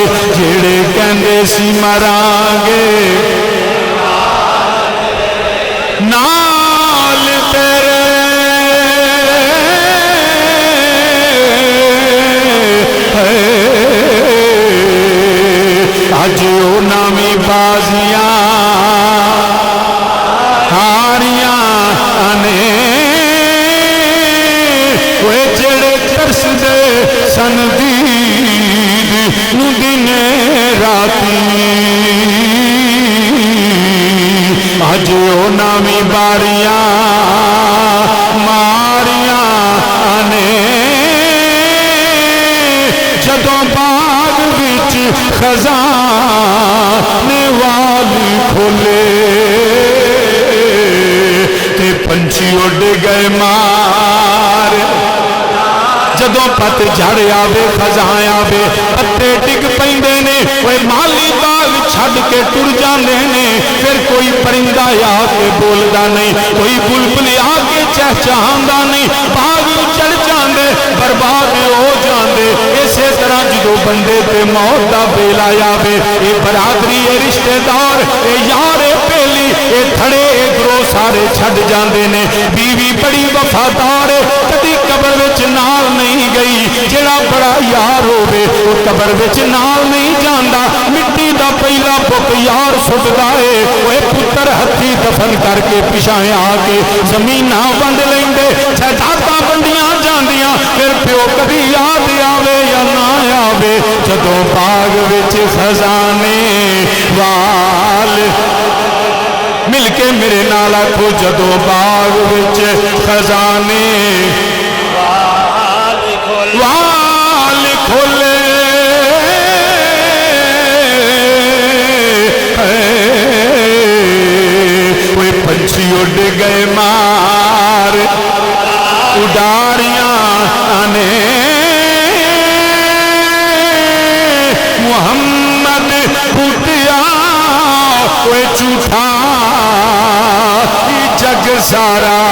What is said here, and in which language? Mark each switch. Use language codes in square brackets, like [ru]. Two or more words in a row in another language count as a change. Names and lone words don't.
[pa] جیڑے کہندے سی مرانگے نال تیرے, اج انہاں وی بازیاں ہاریاں نے. وہ جڑے ترس دے سن دید نو دنے راتی, اج انہاں وی باریاں ماریاں نے. جدوں باغ وچ خزانے والی کھولے تے پنچھی اڑ گئے مار. جدوں پت جھڑ آوے, خزاں آوے, پتے ڈگ پیندے نے, وہ مالی باغ چھڈ کے ٹر جاندے نے پھر کوئی پرندہ آ کے بولدا نہیں کوئی بلبل آ کے چہچہاندا نہیں باغ اجڑ جاندے برباد ہو جاندے اسی طرح جدو بندے تے موت دا بیلا آوے اے برادری اے رشتہ دار اے یار اے پہلی اے تھڑے اے گروہ سارے چھڈ جاندے نے بیوی بڑی وفادار کدی قبر وچ نال نہیں گئی جڑا بڑا یار ہوے او قبر وچ نال نہیں جاندا مٹی دا پہلا بک یار سٹدا اے اوے پتر ہتھی دفن کر کے پیچھے آ کے زمیناں ونڈ لیندے جائیداداں ونڈیاں جاندیاں پھر پیو کبھی یاد آوے یا نہ آوے جدوں باغ وچ خزانے وال مل کے میرے نال آکھو جدوں باغ وچ خزانے وال کھولے کوئی پنچھی اڑ گئے مار اڈاریاں آنے محمد بھوٹیا کوئی جھوٹا جگ سارا